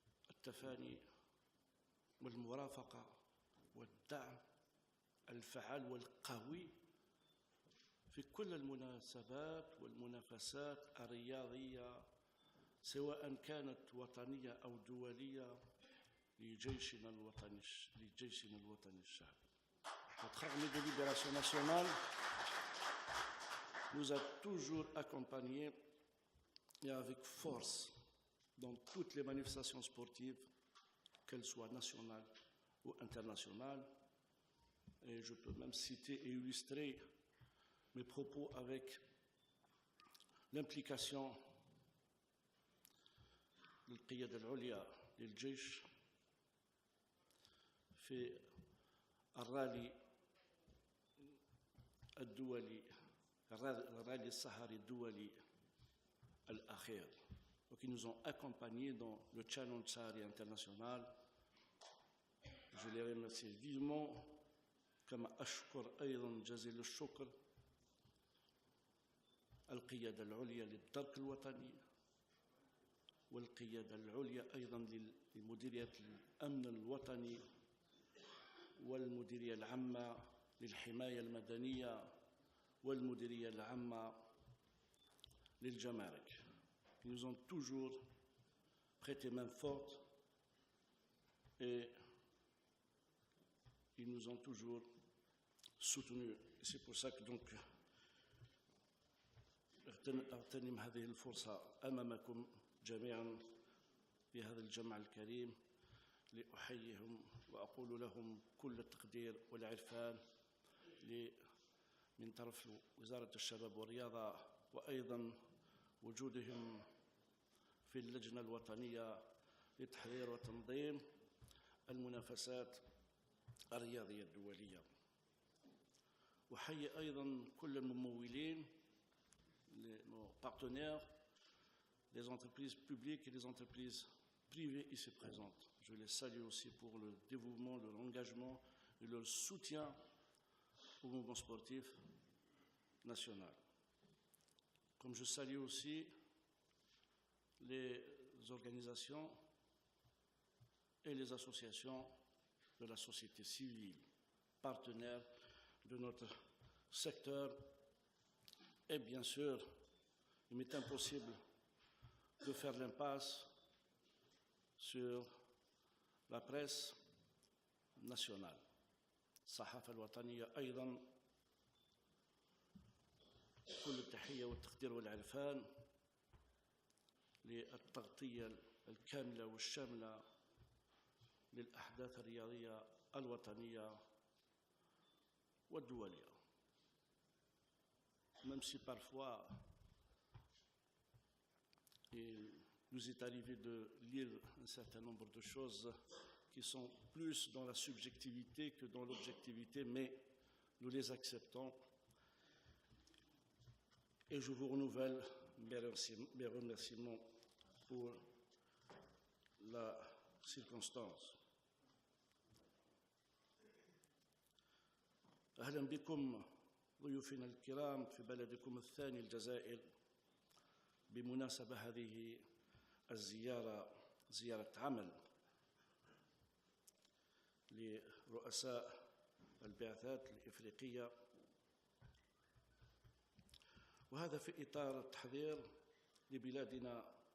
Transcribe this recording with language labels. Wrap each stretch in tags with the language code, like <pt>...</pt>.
<ar>التفاني والمرافقة والدعم الفعال والقوي في كل المناسبات والمنافسات الرياضية، سواء كانت وطنية أو دولية، لجيشنا الوطني الشعبي.</ar> <fr>Notre armée de libération nationale nous a toujours accompagnés et avec force dans toutes les manifestations sportives, qu'elles soient nationales ou internationales. Et je peux même citer et illustrer mes propos avec l'implication</fr> <ar>للقيادة العليا للجيش في الرالي الدولي، الرالي الصحراوي الدولي الأخير،</ar> <fr>qui nous ont accompagnés dans le Challenge Sahari international. Je les remercie vivement،</fr> <ar>كما أشكر أيضا جزيل الشكر القيادة العليا للدرك الوطني، والقيادة العليا أيضا لمديرية الأمن الوطني، والمديرية العامة للحماية المدنية، والمديرية العامة للجمارك.</ar> <fr>Ils nous ont toujours prêté main forte et ils nous ont toujours soutenus. C'est pour ça que donc</fr> <ar>أغتنم هذه الفرصة أمامكم جميعا في هذا الجمع الكريم لأحييهم وأقول لهم كل التقدير والعرفان من طرف وزارة الشباب والرياضة، وأيضا وجودهم في اللجنة الوطنية لتحرير وتنظيم المنافسات الرياضية الدولية. وحيي أيضا كل الممولين،</ar> <fr>nos partenaires, les entreprises publiques et les entreprises privées ici présentes. Je les salue aussi pour le dévouement, leur engagement et leur soutien au mouvement sportif national. Comme je salue aussi les organisations et les associations de la société civile, partenaires de notre secteur. Et bien sûr, il m'est impossible de faire l'impasse sur la presse nationale.</fr> <ar>الصحافة الوطنية أيضا كل التحية والتقدير والعرفان للتغطية الكاملة والشاملة للأحداث الرياضية الوطنية والدولية.</ar> <fr>Même si parfois il nous est arrivé de lire un certain nombre de choses qui sont plus dans la subjectivité que dans l'objectivité, mais nous les acceptons. Et je vous renouvelle mes remerciements pour la circonstance.</fr> <ar>أهلا بكم ضيوفنا الكرام في بلدكم الثاني الجزائر بمناسبة هذه الزيارة، زيارة عمل لرؤساء البعثات الإفريقية، وهذا في إطار التحضير لبلادنا</ar>